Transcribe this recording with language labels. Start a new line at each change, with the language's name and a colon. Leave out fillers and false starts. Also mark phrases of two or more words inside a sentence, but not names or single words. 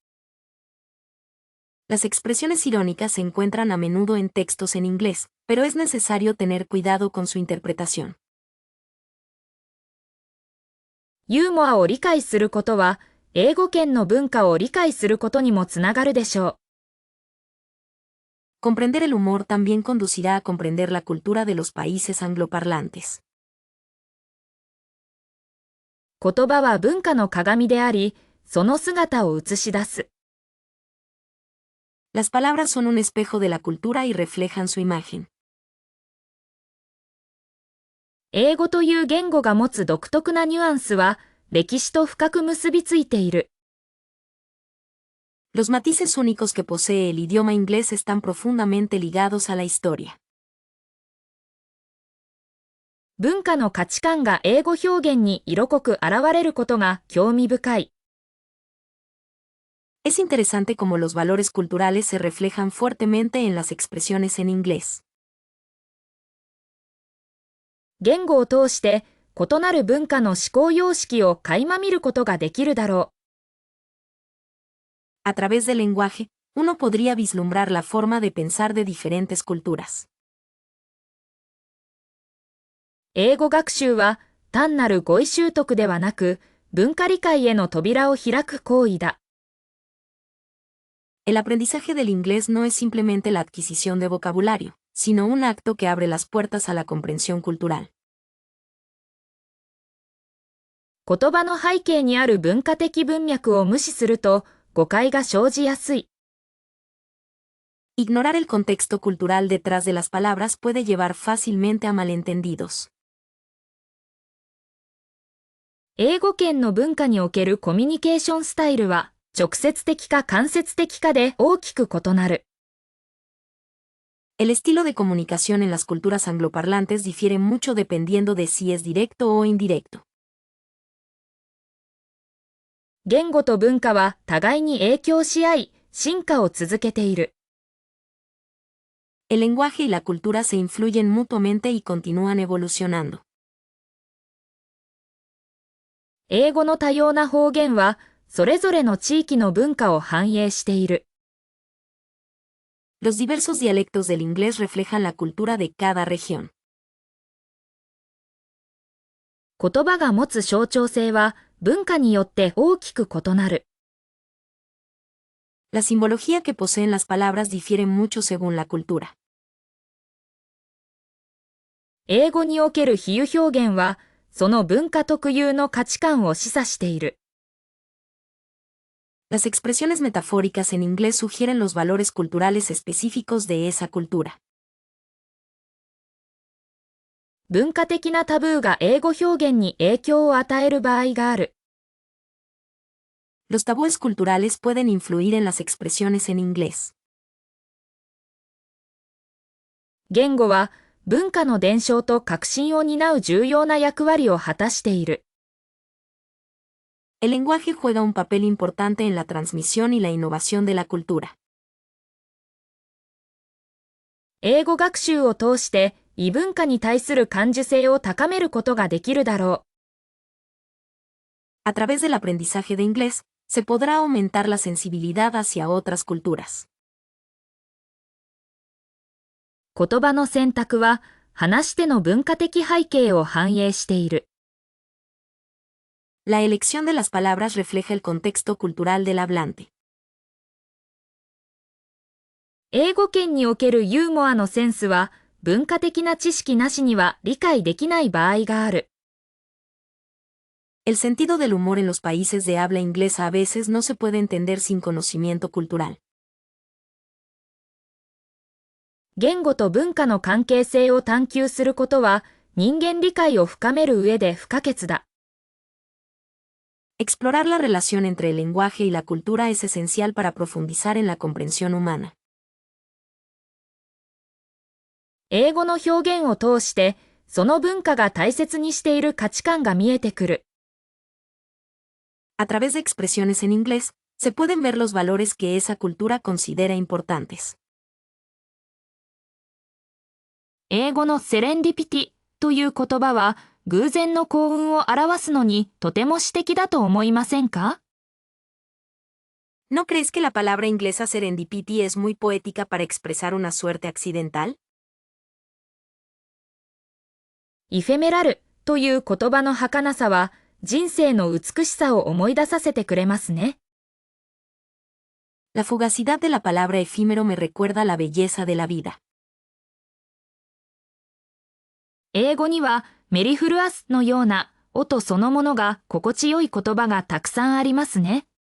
Spanish: Las expresiones irónicas se encuentran a menudo en textos en inglés, pero es necesario tener cuidado con su interpretación.
Japanese: ユーモアを理解することは、英語圏の文化を理解することにもつながるでしょ
Spanish: う。Comprender el humor también conducirá a comprender la cultura de los países angloparlantes.
Japanese: 言葉は文化の鏡であり、その姿を映し出す。
Spanish: Las palabras son un espejo de la cultura y reflejan su imagen.
Japanese: 英語という言語が持つ独特なニュアンスは、歴史と深く結びついている。
Spanish: Los matices únicos que posee el idioma inglés están profundamente ligados a la historia.
Japanese: 文化の価値観が英語表現に色濃く現れることが興味深い。
Spanish: Es interesante cómo los valores culturales se reflejan fuertemente en las expresiones en inglés.
Japanese: 言語を通して異なる文化の思考様式を垣間見ることができるだろ
Spanish: う。A través del lenguaje, uno podría vislumbrar la forma de pensar de diferentes culturas.
Japanese: 英語学習は単なる語彙習得ではなく、文化理解への扉を開く行為だ。
Spanish: El aprendizaje del inglés no es simplemente la adquisición de vocabulario, sino un acto que abre las puertas a la comprensión cultural.
Japanese: 言葉の背景にある文化的文脈を無視すると誤解が生じやすい。
Spanish: Ignorar el contexto cultural detrás de las palabras puede llevar fácilmente a malentendidos.
Japanese: 英語圏の文化におけるコミュニケーションスタイルは直接的か間接的かで大きく異なる。
Spanish: El estilo de comunicación en las culturas angloparlantes difiere mucho dependiendo de si es directo o indirecto.
Japanese: 言語と文化は互いに影響し合い、進化を続けている。
Spanish: El lenguaje y la cultura se influyen mutuamente y continúan evolucionando.
Japanese: 英語の多様な方言は、それぞれの地域の文化を反映している。
Spanish: Los diversos dialectos del inglés reflejan la cultura de cada región.
Japanese: 言葉が持つ象徴性は、文化によって大きく異なる。
Spanish: La simbología que poseen las palabras difiere mucho según la cultura.
Japanese: 英語における比喩表現は、その文化特有の価値観を示唆している。
Spanish: Las expresiones metafóricas en inglés sugieren los valores culturales específicos de esa cultura.
Japanese: 文化的なタブーが英語表現に影響を与える場合がある。
Spanish: Los tabúes culturales pueden influir en las expresiones en inglés.
Japanese: 言語は文化の伝承と革新を担う重要な役割を果たしている。
Spanish: El lenguaje juega un papel importante en la transmisión y la innovación de la cultura.
Japanese: 英語学習を通して異文化に対する感受性を高めることができるだろう。
Spanish: A través del aprendizaje de inglés, se podrá aumentar la sensibilidad hacia otras culturas.
Japanese: 言葉の選択は話し手の文化的背景を反映している。
Spanish: La elección de las palabras refleja el contexto cultural del hablante.
Japanese: 英語圏におけるユーモアのセンスは文化的な知識なしには理解できない場合がある。
Spanish: El sentido del humor en los países de habla inglesa a veces no se puede entender sin conocimiento cultural.
Japanese: 言語と文化の関係性を探求することは人間理解を深める上で不可欠だ。
Spanish: Explorar la relación entre el lenguaje y la cultura es esencial para profundizar en la comprensión humana.
Japanese: 英語の表現を通して、その文化が大切にしている価値観が見えてくる。
Spanish: A través de expresiones en inglés, se pueden ver los valores que esa cultura considera importantes.
Japanese: 英語のセレンディピティという言葉は、偶然の幸運を表すのにとても詩的だと思いませんか？
Spanish: ¿No crees que la palabra inglesa serendipity es muy poética para expresar una suerte accidental?
Japanese: イフェメラルという言葉の儚さは人生の美しさを思い出させてくれますね。
Spanish: La fugacidad de la palabra efímero me recuerda la belleza de la vida.
Japanese: 英語にはメリフルアスのような音そのものが心地よい言葉がたくさんありますね。